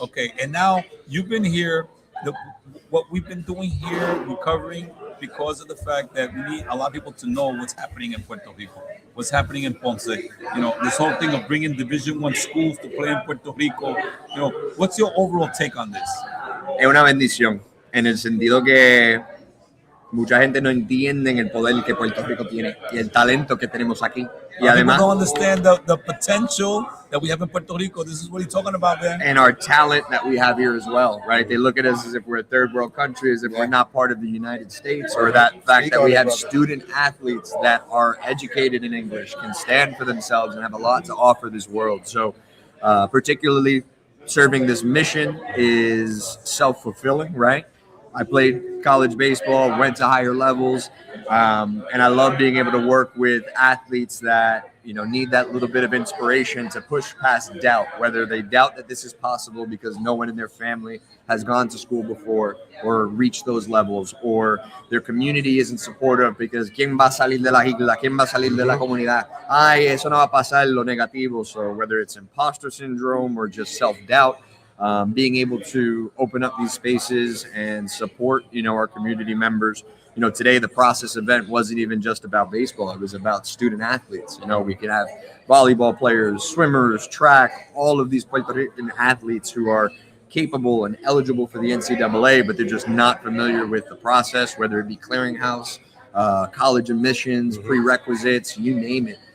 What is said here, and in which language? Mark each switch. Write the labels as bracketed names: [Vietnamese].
[English] Okay, and now you've been here. What we've been doing here, recovering, because of the fact that we need a lot of people to know what's happening in Puerto Rico, what's happening in Ponce. This whole thing of bringing Division I schools to play in Puerto Rico. What's your overall take on this? [Spanish] Es una bendición, en el sentido que mucha gente no entiende el poder que Puerto Rico tiene y el talento que tenemos aquí. Y además, [English] people don't understand the potential that we have in Puerto Rico. This is what he's talking about, man. And our talent that we have here as well, right? They look at us as if we're a third world country, as if we're not part of the United States, or that fact that we have student athletes that are educated in English, can stand for themselves, and have a lot to offer this world. So, particularly serving this mission is self-fulfilling, right? I played college baseball, went to higher levels, and I love being able to work with athletes that need that little bit of inspiration to push past doubt, whether they doubt that this is possible because no one in their family has gone to school before or reached those levels, or their community isn't supportive because [Spanish] ¿quién va a salir de la isla? ¿Quién va a salir de la comunidad? Ay, eso no va a pasar, lo negativo. [English] So whether it's imposter syndrome or just self-doubt, being able to open up these spaces and support, our community members. Today the process event wasn't even just about baseball. It was about student athletes. We could have volleyball players, swimmers, track, all of these Puerto Rican athletes who are capable and eligible for the NCAA, but they're just not familiar with the process, whether it be clearinghouse, college admissions, prerequisites, you name it.